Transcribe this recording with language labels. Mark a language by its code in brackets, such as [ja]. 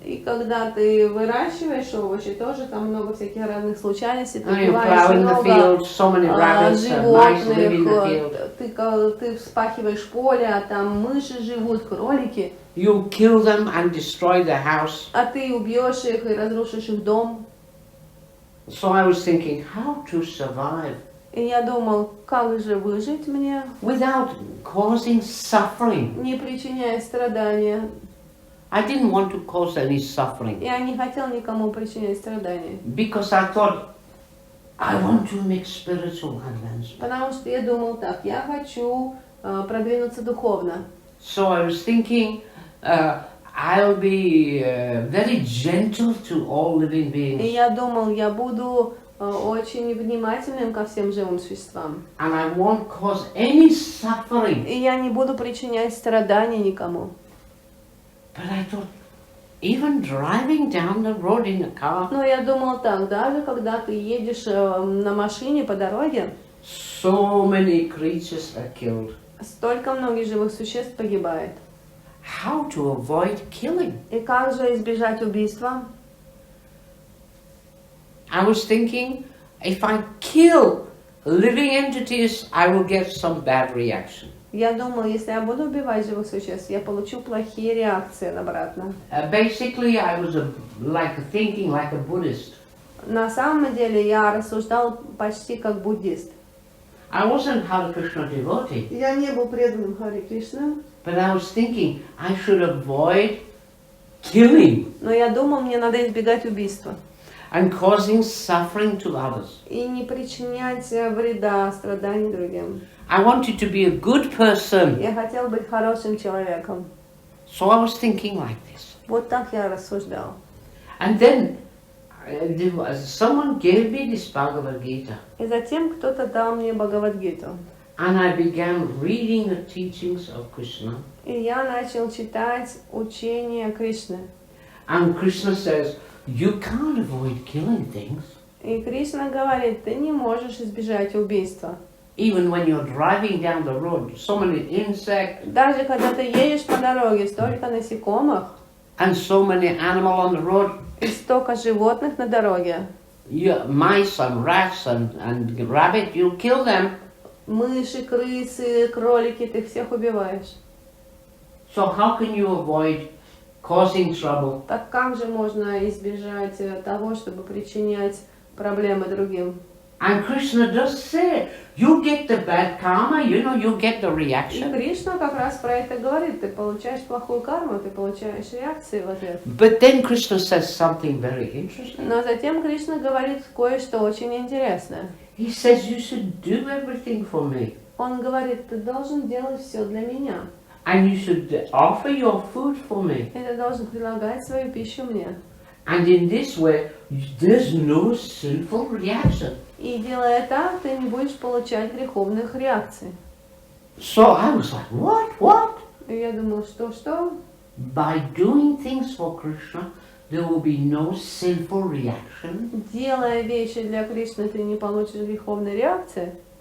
[ru] И когда ты выращиваешь овощи, тоже там много всяких разных случайностей. Ты [en] You [ru] убиваешь [en] plow in the [ru] много [en] field, so many rabbits and mice live in the field. [ru] ты вспахиваешь поле, а там мыши живут, кролики. [en] You kill them and destroy the house. [ru] А ты убьешь их и разрушишь их дом. [en] So I was thinking, how to survive [ru] И я думал, как же выжить мне, [en] without causing suffering. [ru] не причиняя страдания. [en] I didn't want to cause any suffering [ru] Я не хотел никому причинять страдания. [en] because I thought I want to make spiritual advancement. [ru] Потому что я думал так, я хочу продвинуться духовно. [en] So I was thinking, I'll be very gentle to all living [ru] И [en] beings, [ru] я думал, я буду очень внимательным ко всем живым существам. [en] and I won't cause any suffering. [ru] И я не буду причинять страдания никому. [en] But I thought, even driving down the road in a car, [ru] Но я думал так, даже когда ты едешь на машине по дороге, [en] so many creatures are killed. [ru] столько многих живых существ погибает. [en] How to avoid killing? [ru] И как же избежать убийства? [en] I was thinking, if I kill living entities, I will get some bad reaction. [ru] Я думал, если я буду убивать живых существ, я получу плохие реакции обратно. [en] Basically, I was thinking like a Buddhist. [ru] На самом деле я рассуждал почти как буддист. [en] I wasn't Hare Krishna devotee, [ru] Я не был преданным Харе Кришне, [en] but I was thinking I should avoid killing [ru] но я думал, мне надо избегать убийства [en] and causing suffering to others. [ru] и не причинять вреда, страданий другим. [en] I wanted to be a good person. [ru] Я хотел быть хорошим человеком. [en] So I was thinking like this. [ru] Вот так я рассуждал. [en] And then someone gave me this Bhagavad Gita. [ru] И затем кто-то дал мне Бхагавад-гиту. [en] And I began reading the teachings of Krishna. [ru] И я начал читать учение Кришны. [en] And Krishna says, you can't avoid killing things. [ru] И Кришна говорит, ты не можешь избежать убийства. [en] Even when you're driving down the road, so many insects. [ru] Даже когда ты едешь по дороге, столько насекомых. [en] And so many animals on the road. [ru] И столько животных на дороге. [en] Mice and rats and rabbit, you kill them. [ru] Мыши, крысы, кролики, ты всех убиваешь. [en] So how can you avoid causing trouble? [ru] Так как же можно избежать того, чтобы причинять проблемы другим? [en] And Krishna does say, you get the bad karma, you get the [ru] И [en] reaction. [ru] Кришна как раз про это говорит. Ты получаешь плохую карму, ты получаешь реакции в ответ. [en] But then Krishna says something very interesting. [ru] Но затем Кришна говорит кое-что очень интересное. [en] He says, you should do everything for me. [ru] Он говорит, ты должен делать все для меня. [en] And you should offer your food for me. [ru] И ты должен предлагать свою пищу мне. [en] And in this way, there's no sinful reaction. [ru] И делая так, ты не будешь получать греховных реакций. [en] So I was like, what? [ru] И я думала, что? [en] By doing things for Krishna, there will be no sinful reaction. [ru] Делая вещи для Кришны, ты не получишь греховной реакции.